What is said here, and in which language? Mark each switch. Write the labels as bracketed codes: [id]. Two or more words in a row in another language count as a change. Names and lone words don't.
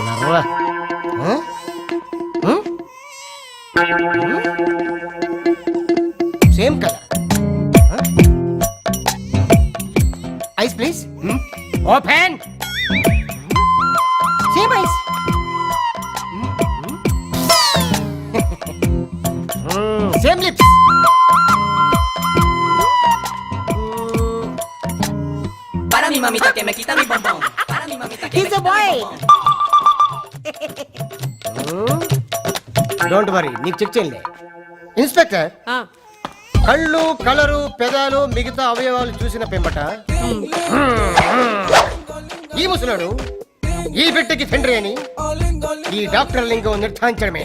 [en] Same color. Eyes please. Open. Same eyes. Same lips. [es] Para mi mamita que me quita mi bombón. Para mi mamita que me [en] He's a [es] quita [en] boy. [es] mi bombón. [en] don't worry, [te] నీకు చెక్ చేయలే. ఇన్స్పెక్టర్, కళ్ళు, కలరు, పెదాలు, మిగతా అవయవాలు చూసిన పెంబట ఈ ముసలాడు ఈ బిడ్డకి తండ్రి అని ఈ డాక్టర్ లింగం నిర్ధారించడమే.